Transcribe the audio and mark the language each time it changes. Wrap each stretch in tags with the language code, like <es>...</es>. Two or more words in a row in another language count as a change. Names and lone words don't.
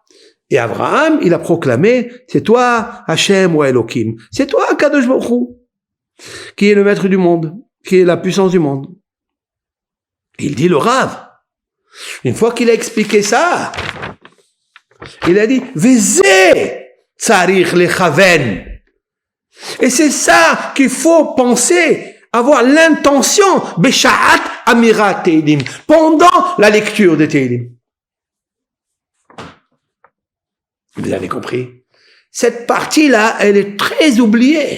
<fr>Et Abraham, il a proclamé, c'est toi, Hachem ou Elohim. C'est toi,</fr> <he>קדוש ברוך הוא,</he> <fr>qui est le maître du monde, qui est la puissance du monde. Il dit le Rav. Une fois qu'il a expliqué ça, il a dit,</fr> <he>וזה צריך לכוון.</he> <fr>Et c'est ça qu'il faut penser, avoir l'intention,</fr> <he>בשעת אמירת תהלים,</he> <fr>pendant la lecture de Teilim. Vous avez compris? Cette partie-là, elle est très oubliée.</fr>